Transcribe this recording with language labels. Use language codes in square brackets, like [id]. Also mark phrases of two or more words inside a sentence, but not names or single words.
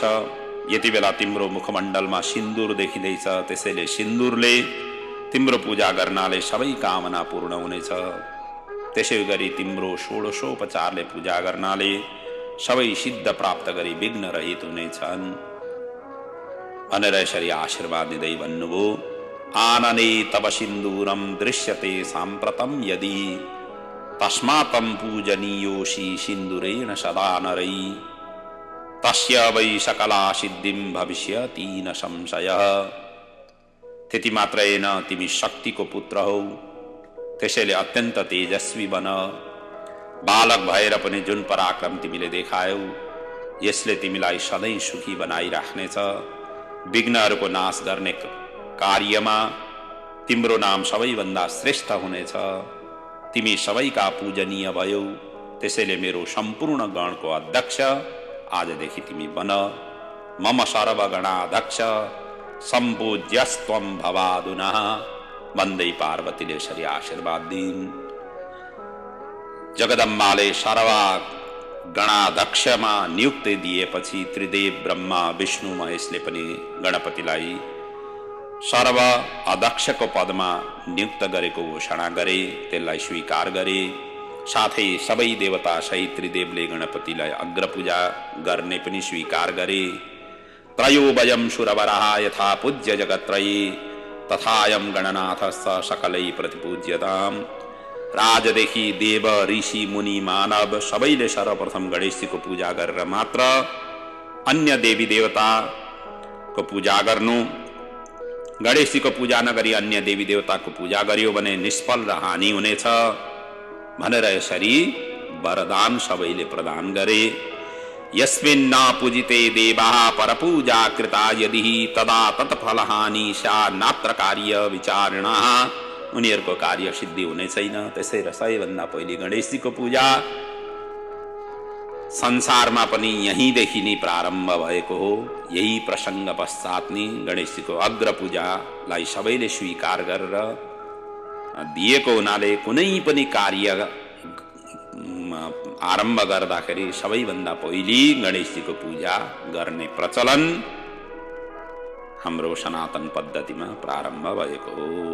[ne] यति बेला तिम्रो मुखमण्डलमा सिन्दूर देखिँदैछ, त्यसैले सिन्दूरले तिम्रो पूजा गर्नाले सबै कामना पूर्ण हुनेछ। त्यसै गरी तिम्रो षोडशोपचारले पूजा गर्नाले सबै सिद्ध प्राप्त गरी विघ्न रहित हुनेछन् भनेर यसरी आशीर्वाद दिँदै भन्नुभयो। [sa] आनने तव सिन्दूरम दृश्यते साम्प्रतम यदि तस्मात्तं पूजनीयोऽसि सिन्दूरेण सदा नरै तस्य वै सकला सिद्धिं भविष्यति न संशयः। [ne] त्यति मात्रै होइन, तिमी शक्तिको पुत्र हौ, त्यसैले अत्यन्त तेजस्वी बन। बालक भएर पनि जुन पराक्रम तिमीले देखायौ यसले तिमीलाई सधैँ सुखी बनाइराख्नेछ। विघ्नहरूको नाश गर्ने कार्यमा तिम्रो नाम सबैभन्दा श्रेष्ठ हुनेछ। तिमी सबैका पूजनीय भयौ, त्यसैले मेरो सम्पूर्ण गणको अध्यक्ष आजदेखि तिमी बन। [sa] मम सर्वगणाध्यक्ष सम्पूज्यस्त्वं भवादुना [ne] भन्दै पार्वतीले यसरी आशीर्वाद दिइन्। जगदम्बाले सर्व गणाध्यक्षमा नियुक्ति दिएपछि त्रिदेव ब्रह्मा विष्णु महेशले पनि गणपतिलाई सर्व अध्यक्षको पदमा नियुक्त गरेको घोषणा गरे, त्यसलाई स्वीकार गरे। साथै सबै देवता सहित त्रिदेवले गणपतिलाई अग्रपूजा गर्ने पनि स्वीकार गरे। [sa] त्रयो वयं सुरवरः यथा पूज्य जगत्त्रये तथायं गणनाथश्च सकलै प्रतिपूज्यताम्। [ne] राजदेखि देव ऋषि मुनि मानव सबैले सर्वप्रथम गणेशजीको पूजा गरेर मात्र अन्य देवी देवताको पूजा गर्नु। गणेशजीको पूजा नगरी अन्य देवी देवताको पूजा गरियो भने निष्फल र हानि हुनेछ भनेर यसरी वरदान सबैले प्रदान गरे। [sa] यस्मिन् न पूजिते देवाः परपूजा कृता यदि तदा तत्फलहानि स्यात् नात्र कार्य विचारणः। [ne] उनीहरूको कार्य सिद्धि हुने छैन। त्यसैले सबैभन्दा पहिले गणेशजीको पूजा संसारमा पनि यहीँदेखि नै प्रारम्भ भएको हो। यही प्रसङ्ग पश्चात नै गणेशजीको अग्र पूजालाई सबैले स्वीकार गरेर दिएको हुनाले कुनै पनि कार्य आरम्भ गर्दाखेरि सबैभन्दा पहिले गणेशजीको पूजा गर्ने प्रचलन हाम्रो सनातन पद्धतिमा प्रारम्भ भएको हो।